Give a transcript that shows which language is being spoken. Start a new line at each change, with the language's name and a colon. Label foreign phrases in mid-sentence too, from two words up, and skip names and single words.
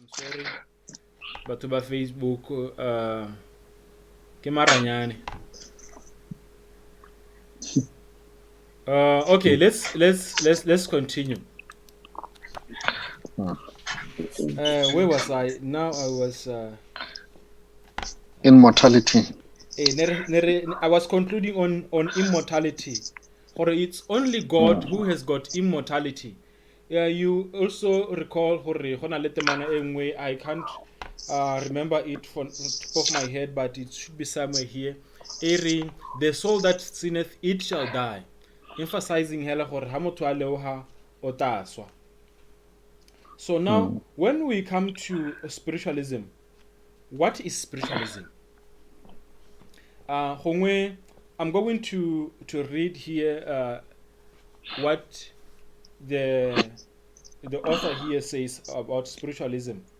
English: Sorry.
Southern Sotho: Batho ba Facebook ke maranyane.
English: Okay, let's continue. Where was I? Now I was Immortality. I was concluding on immortality. Or it's only God who has got immortality. You also recall
Southern Sotho: hore hona le temana e nngwe,
English: I can't remember it from the top of my head, but it should be somewhere here. Eri, the soul that sinneth it shall die, emphasizing
Southern Sotho: hela hore ha motho a leoha o tla swa.
English: So now when we come to spiritualism, what is spiritualism? Hongwe, I'm going to read here what the author here says about spiritualism.